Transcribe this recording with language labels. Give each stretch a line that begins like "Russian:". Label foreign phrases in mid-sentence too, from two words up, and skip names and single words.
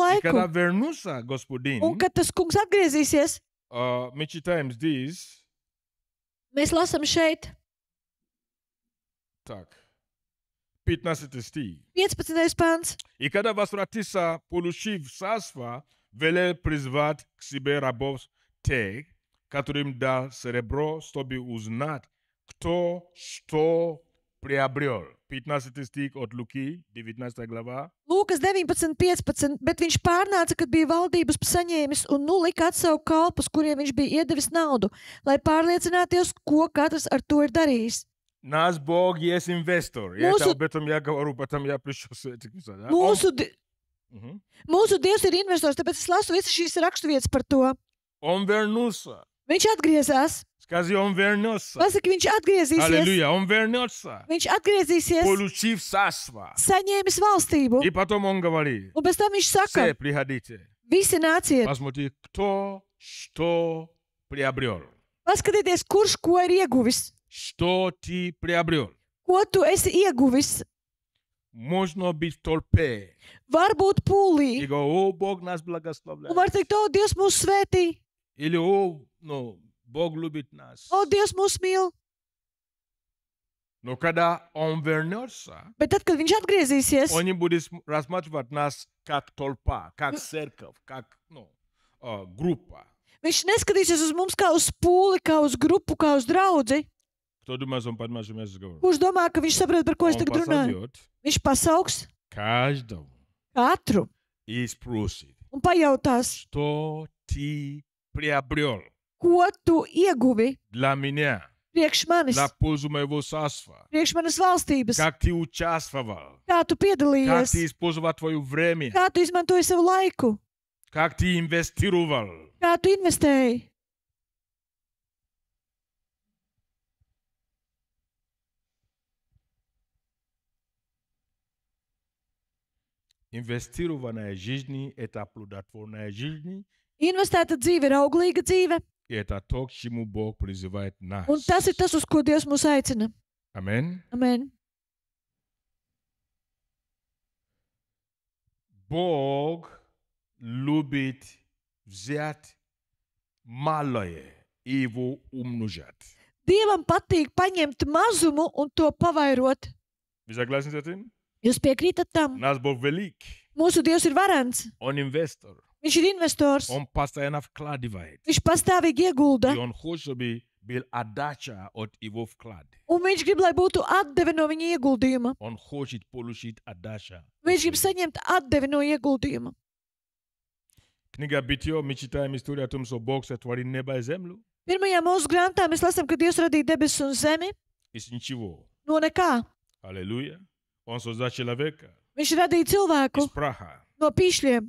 Russian: И когда
Latvian: laiku?
Russian: вернулся Господин,
Latvian: Un kad tas kungs atgriezīsies,
Russian: мы читаем здесь,
Latvian: mēs lasām šeit
Russian: так, 15 стих.
Latvian: 15. pants.
Russian: И когда возвратится, получив царство, велел призвать к себе рабов тех, которым дал серебро, чтобы узнать, кто что приобрел. 15 стих от Луки, 19 глава.
Latvian: Lūkas 19.15, bet viņš pārnāca, kad bija valdības saņēmis un nu lika atsaukt kalpus, kuriem viņš bija iedevis naudu, lai pārliecinātos, ko katrs ar to ir darījis.
Russian: Наш Бог есть инвестор. И это об этом я говорю, потом я пришел с этим.
Latvian: Mūsu Dievs ir investors, tāpēc es lasu visas šīs raksturvietas par to.
Russian: Он вернулся.
Latvian: Viņš atgriezās.
Russian: Скажи, он вернется.
Latvian: Pasaki, viņš atgriezīsies.
Russian: Аллилуйя, он вернется.
Latvian: Viņš atgriezīsies,
Russian: Получив царство.
Latvian: saņēmis valstību.
Russian: И потом он говорит,
Latvian: Un pēc tam viņš saka,
Russian: все, приходите.
Latvian: visi nāciet,
Russian: Посмотри, кто что приобрел.
Latvian: paskatieties, kurš ko ir ieguvis.
Russian: Что ты приобрел?
Latvian: Ko tu esi ieguvis?
Russian: Можно быть в толпе.
Latvian: Varbūt
Russian: И
Latvian: pūlī.
Russian: говорю, о, Бог нас
Latvian: Un
Russian: благословляет.
Latvian: var teikt, o, Dievs mūs svētī,
Russian: Или, о, ну, Бог любит нас.
Latvian: o, Dievs mūs mīl.
Russian: Но когда он вернется,
Latvian: Bet tad, kad viņš atgriezīsies,
Russian: он не будет рассматривать нас как толпа, как церковь, как группа.
Latvian: viņš neskatīsies uz mums kā uz pūli, kā uz grupu, kā uz draudzi.
Russian: Кто думает, он понимает, что я говорю?
Latvian: Kurš domā, ka viņš saprot, par ko es
Russian: Он
Latvian: tagad runāju?
Russian: позовет
Latvian: Viņš pasauks
Russian: каждого
Latvian: katru
Russian: и спросит,
Latvian: un pajautās,
Russian: что ты приобрел
Latvian: ko tu ieguvi
Russian: для меня,
Latvian: priekš manis,
Russian: для пользу моего царства.
Latvian: priekš manas valstības,
Russian: Как ты участвовал,
Latvian: kā tu
Russian: как
Latvian: piedalījies,
Russian: ты использовал твое время,
Latvian: kā tu izmantoji savu laiku,
Russian: как ты инвестировал.
Latvian: kā tu investēji.
Russian: Инвестированная жизнь – это плодотворная жизнь,
Latvian: Investēta dzīve ir auglīga dzīve,
Russian: и это то, к чему Бог призывает нас.
Latvian: un tas ir tas, uz ko Dievs mūs aicina. Amen. Amen.
Russian: Бог любит взять малое и его умножать.
Latvian: Dievam patīk paņemt mazumu un to pavairot.
Russian: Вы согласны с этим?
Latvian: Jūs piekrītat tam?
Russian: Наш Бог велик.
Latvian: Mūsu Dievs ir varants.
Russian: Он инвестор.
Latvian: Viņš ir investors.
Russian: Он постоянно вкладывает.
Latvian: Viņš pastāvīgi iegulda.
Russian: И он хочет, чтобы был отдача от его вклада.
Latvian: Un viņš grib, lai būtu atdeve no viņa ieguldījuma.
Russian: Он хочет получить отдача.
Latvian: Viņš grib saņemt atdevi no ieguldījuma.
Russian: Книга Бытия, мы читаем историю о том, что Бог сотворил небо и землю
Latvian: Pirmajā mūsu grāmatā mēs lasām, ka Dievs radīja debesis un zemi
Russian: из ничего.
Latvian: no nekā.
Russian: Аллилуйя. Он создал человека
Latvian: Viņš radīja cilvēku
Russian: из праха.
Latvian: no pīšļiem.